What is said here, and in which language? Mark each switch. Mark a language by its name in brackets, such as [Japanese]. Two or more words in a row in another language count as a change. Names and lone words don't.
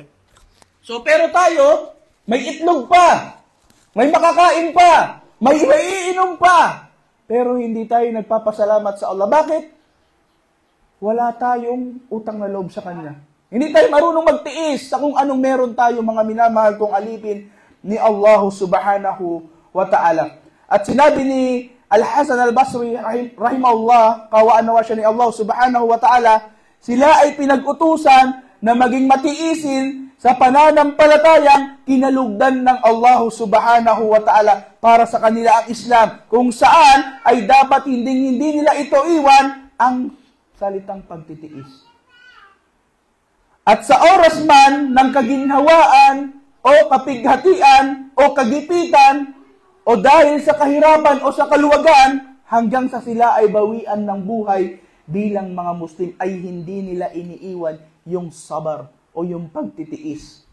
[Filipino] So, pero tayo, may itlog pa, may makakain pa, may iinom pa, pero hindi tayo nagpapasalamat sa Allah. Bakit? Wala tayong utang na loob sa Kanya. Hindi tayo marunong magtiis sa kung anong meron tayo, mga minamahal kong alipin ni Allah [Arabic] سبحانه وتعالى. [Filipino] At sinabi ni Al-Hasan al-Basri, rahimahullah, kawaan nawa siya ni Allah [Arabic] سبحانه وتعالى, [Filipino] sila ay pinag-utusan na maging matiisin sa pananampalatayang kinalugdan ng Allah [Arabic] سبحانه وتعالى [Filipino] para sa kanila ang Islam, kung saan ay dapat hindi nila ito iwan ang salitang pagtitiis. At sa oras man ng kaginhawaan o kapighatian o kagipitan o dahil sa kahirapan o sa kaluwagan, hanggang sa sila ay bawian ng buhay bilang mga Muslim, ay hindi nila iniiwan yung sabar o yung pagtitiis.